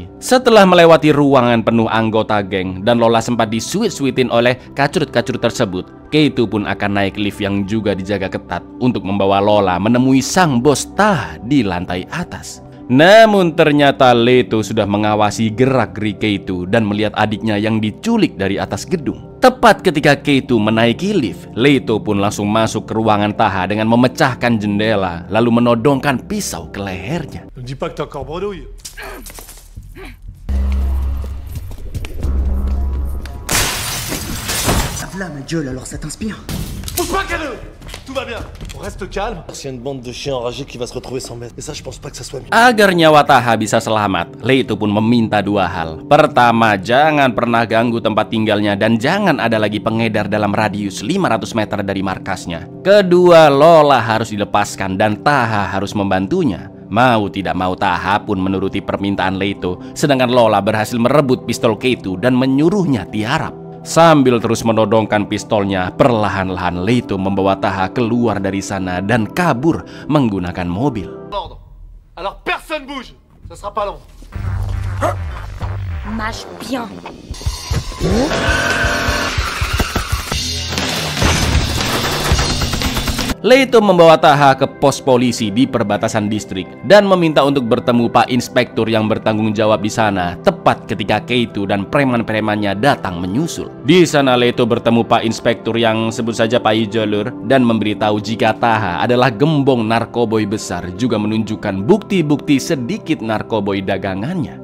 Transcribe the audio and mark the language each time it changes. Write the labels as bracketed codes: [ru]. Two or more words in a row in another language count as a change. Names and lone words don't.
[id] Setelah melewati ruangan penuh anggota geng dan Lola sempat disuit-suitin oleh kacurut-kacurut tersebut, Keito pun akan naik lift yang juga dijaga ketat untuk membawa Lola menemui sang bos Taha di lantai atas. Namun ternyata Leto sudah mengawasi gerak-gerik Keito dan melihat adiknya yang diculik dari atas gedung. Tepat ketika Keito menaiki lift, Leto pun langsung masuk ke ruangan Taha dengan memecahkan jendela lalu menodongkan pisau ke lehernya. [fr] Ne me dis pas que t'es encore bredouille. Là, ma gueule, alors ça t'inspire? Pousse pas, Cano! Tout va bien. On reste calme. C'est une bande de chiens enragés qui va se retrouver sans maître. Et ça, je pense pas que ça soit mieux. [id] Agar nyawa Taha bisa selamat, Leto pun meminta dua hal. Pertama, jangan pernah ganggu tempat tinggalnya dan jangan ada lagi pengedar dalam radius 500 meter dari markasnya. Kedua, Lola harus dilepaskan dan Taha harus membantunya. Mau tidak mau Taha pun menuruti permintaan Leto, sedangkan Lola berhasil merebut pistol Keito dan menyuruhnya tiarap. Sambil terus menodongkan pistolnya, perlahan-lahan Leto membawa Taha keluar dari sana dan kabur menggunakan mobil. [fr] Alors personne bouge. Ça sera pas long. Mâche bien. [id] Leto membawa Taha ke pos polisi di perbatasan distrik dan meminta untuk bertemu Pak Inspektur yang bertanggung jawab di sana tepat ketika Keito dan preman-premannya datang menyusul. Di sana Leto bertemu Pak Inspektur yang sebut saja Pak Ijolur dan memberitahu jika Taha adalah gembong narkoboy besar, juga menunjukkan bukti-bukti sedikit narkoboy dagangannya.